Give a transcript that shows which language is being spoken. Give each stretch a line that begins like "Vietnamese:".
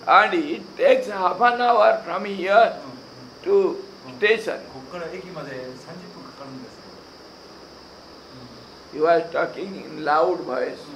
English: And it takes half an hour from here to station.
Japanese: ここから駅まで30分かかるんですよ。
English: He was talking in loud voice.